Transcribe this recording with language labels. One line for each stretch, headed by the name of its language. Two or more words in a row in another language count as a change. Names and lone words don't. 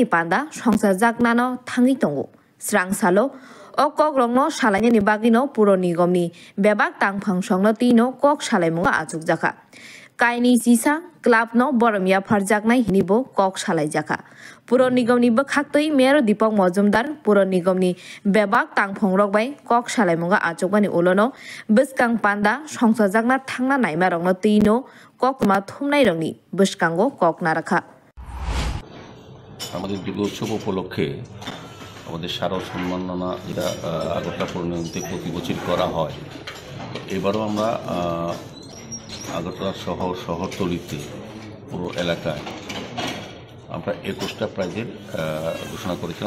Kok Borok: panda songsar jagnano thangi tongo srang salo o kok rokno salainani bagino puro nigomni bebak tangphang songno tino kok salaimunga achuk jaka kaini jisa club no boromia pharjagnai hinibo kok salai jaka puro nigomni bokhaktoi mayor Deepak Majumdar puro nigomni bebak tangphang rok bai kok salaimunga achukbani ulono bwskang panda songsajagna thangna naima rokno tino kok ma thumnai rokni bwskango kok narakha
Bangla: আমাদের দুর্গোৎসব উপলক্ষে আমাদের স্মারক সম্মাননা যেটা আগরতলা পৌরনিগমে প্রতি বছর করা হয় এবারও আমরা আগরতলা শহরতলিতে পুরো এলাকায় আমরা 21টা প্রাইজের ঘোষণা করেছিলাম।